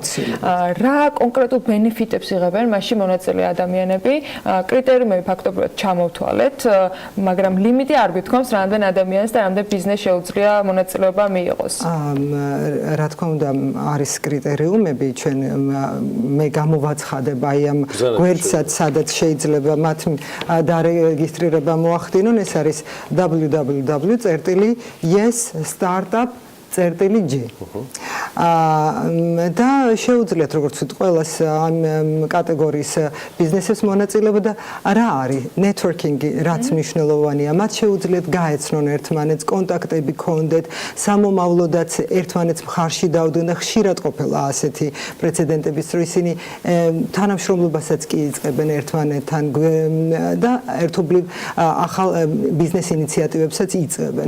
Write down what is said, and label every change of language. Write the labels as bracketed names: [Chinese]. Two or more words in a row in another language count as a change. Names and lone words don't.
[Georgian] რა კონკრეტულ ბენეფიტს იღებენ მასში მონაწილე ადამიანები, კრიტერიუმები ფაქტობრივად ჩამოვთვალეთ, მაგრამ ლიმიტი არ გვითხოვს, რამდენ ადამიანს და რამდენ ბიზნესს შეუძლია მონაწილეობა მიიღოს. რა თქმა უნდა, არის კრიტერიუმები, ჩვენ მე გამოვაცხადებ აი ამ გვერდსაც, სადაც შეიძლება მათ დარეგისტრირება მოახდინონ, ეს არის www.yes startup.g. და შეუძლიათ როგორც ვთქვით ყველას ამ კატეგორიის ბიზნესებს მონაწილეობა და რა არის ნეტვორკინგი, რაც მნიშვნელოვანია, მათ შეუძლიათ გაეცნონ ერთმანეთს, კონტაქტები გქონდეთ, სამომავლოდაც ერთმანეთს მხარში დავდნენ და ხშირად ყოფილა ასეთი პრეცედენტების, რომ ისინი თანამშრომლობასაც კი იწყებენ ერთმანეთთან და ერთობლივ ახალ ბიზნეს ინიციატივებსაც იწყებენ.